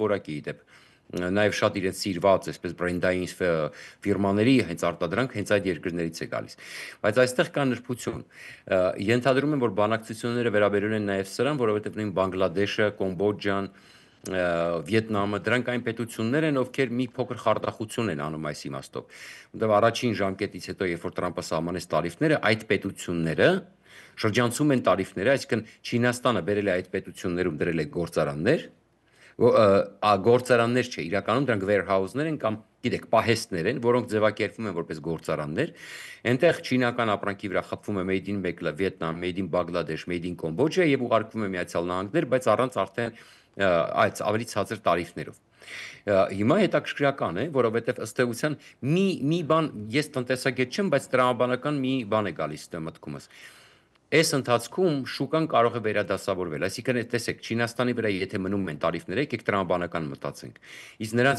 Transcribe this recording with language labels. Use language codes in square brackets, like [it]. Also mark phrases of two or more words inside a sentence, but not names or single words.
[hy] որակի իդեպ։ Նաև շատ իրենց սիրված, այսպես բրենդային ֆիրմաների հենց արտադրանք հենց այդ երկրներից է գալիս։ Բայց այստեղ կա նրբություն։ Ենթադրում եմ, որ բանակցությունները վերաբերում են նաև սրան, որովհետև նույն Բանգլադեշը, Կամբոջան, Վիետնամը, դրանք այն պետություններ են, ովքեր մի փոքր խարդախություն են անում այս իմաստով։ Որտեղ առաջին ժամկետից հետո, երբ որ Տրամպը սահմանեց տարիֆները, այդ պետությունները շրջանցում են տարիֆները, այսինքն Չինաստանը բերել է այդ պետություններում դրել է գործարաններ, գործարաններ չէ, իրականում դրանք warehouse-ներ են կամ գիտեք, պահեստներ են, որոնք ձևակերպվում են որպես գործարաններ։ Այնտեղ չինական ապրանքի վրա խփվում է [en] Made in Vietnam, Made in Bangladesh, Made in Cambodia [hy] եւ ուղարկվում է Միացյալ Նահանգներ, բայց առանց արդեն այդ ավելի ցածր տարիֆներով։ Հիմա հետաքրքրական է, որովհետև ըստ էության մի բան, ես տնտեսագետ չեմ, բայց տրամաբանական մի բան է գալիս մտքումս։ Այս ընթացքում շուկան կարող է վերադասավորվել, այսինքն տեսեք, Չինաստանի վրա եթե մնում են տարիֆները, եկեք տրամաբանական մտածենք։ Իսկ նրանց